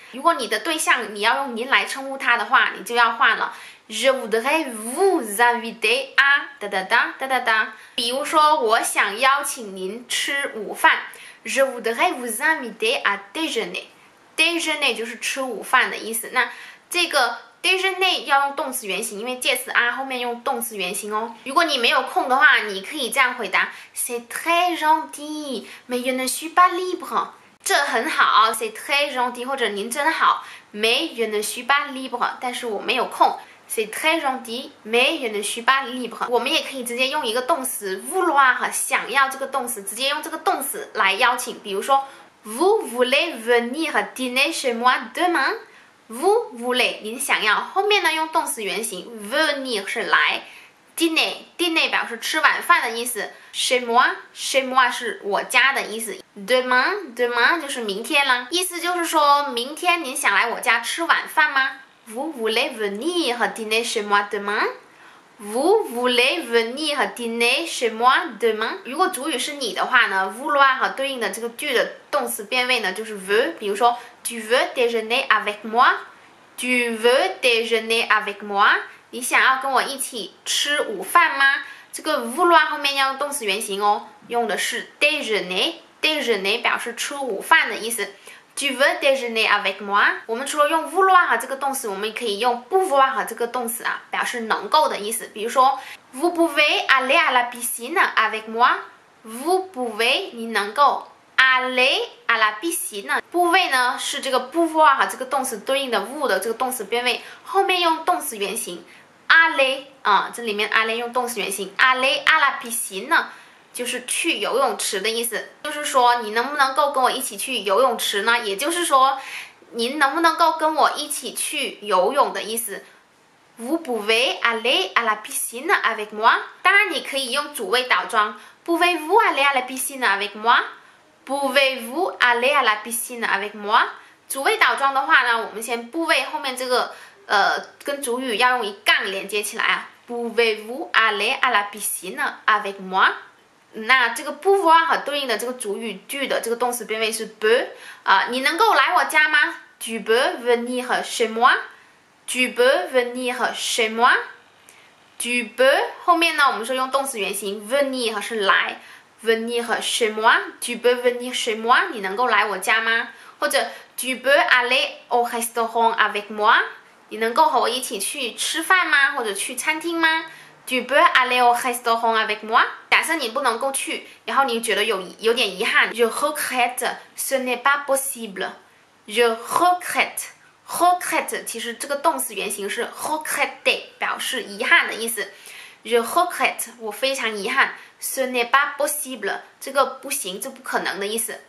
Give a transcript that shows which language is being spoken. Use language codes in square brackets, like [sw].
[zh] 如果你的对象你要用您来称呼他的话，你就要换了 [fr] Je voudrais vous inviter à [zh] 哒哒哒哒哒哒。比如说，我想邀请您吃午饭 [fr] Je voudrais vous inviter à déjeuner。 [zh] déjeuner 就是吃午饭的意思。那这个 déjeuner 要用动词原形，因为介词后面用动词原形哦。如果你没有空的话，你可以这样回答 [fr] C'est très gentil, mais je ne suis pas libre。 [zh] 这很好 [fr] c'est très gentil， [zh] 或者您真好 [fr] mais je ne suis pas libre， [zh] 但是我没有空 [fr] c'est très gentil mais je ne suis pas libre。 [zh] 我们也可以直接用一个动词 vouloir， 想要这个动词，直接用这个动词来邀请。 [fr] 比如说 Vous voulez venir dîner chez moi demain？ [zh] Vous voulez 您想要，后面呢用动词原形 venir 是来，dîner 表示吃晚饭的意思 chez moi 是我家的意思 demain 就是明天啦，意思就是说明天您想来我家吃晚饭吗？ [fr] Vous voulez venir dîner chez moi demain？ Vous voulez venir dîner chez moi demain？ [zh] 如果主语是你的话呢 vouloir 和对应的这个句的动词变位呢就是 veux。 [fr] 比如说 Tu veux déjeuner avec moi？ Tu veux déjeuner avec moi？ [zh] 你想要跟我一起吃午饭吗？这个 vouloir 后面要用动词原形哦，用的是 déjeuner 表示吃午饭的意思。 [fr] Tu veux déjeuner avec moi？ [zh] 我们除了用 vouloir 这个动词，我们可以用 pouvoir 这个动词表示能够的意思。比如说 [fr] Vous pouvez aller à la piscine avec moi？Vous pouvez [zh] 你能够 [fr] aller à la piscine。 [zh] pouvez 呢是这个 pouvoir 这个动词对应的 vous 的这个动词变位，后面用动词原形 aller 这里面 aller 用动词原形 [fr] aller à la piscine [zh] 呢就是去游泳池的意思。就是说你能不能够跟我一起去游泳池呢？也就是说您能不能够跟我一起去游泳的意思。 [fr] Vous pouvez aller à la piscine avec moi？ [zh] 当然你可以用主谓倒装 [fr] Pouvez-vous aller à la piscine avec moi？Pouvez-vous aller à la piscine avec moi？ [zh] 主谓倒装的话呢，我们先部位后面这个跟主语要用一杠连接起来 [fr] Pouvez-vous aller à la piscine avec moi？ [zh] 那这个 pouvoir 和对应的这个主语句的这个动词变位是 peux 你能够来我家吗？ [fr] Tu peux venir chez moi？Tu peux venir chez moi？Tu peux 后面呢， [zh] 我们说用动词原形 [fr] venir 是来。 Venir chez moi? Tu peux venir chez moi? [zh] 你能够来我家吗？ [fr] 或者 Tu peux aller au restaurant avec moi? [zh] 你能够和我一起去吃饭吗？或者去餐厅吗？ [fr] Tu peux aller au restaurant avec moi? [zh] 假设你不能够去，然后你觉得有点遗憾 [fr] Je regrette, ce n'est pas possible. [zh] Je regrette 其实这个动词原形是 regretter， 表示遗憾的意思。 [fr] Je regrette [zh] 我非常遗憾。 [fr] Ce n'est pas possible [zh] 这个不行，这不可能的意思。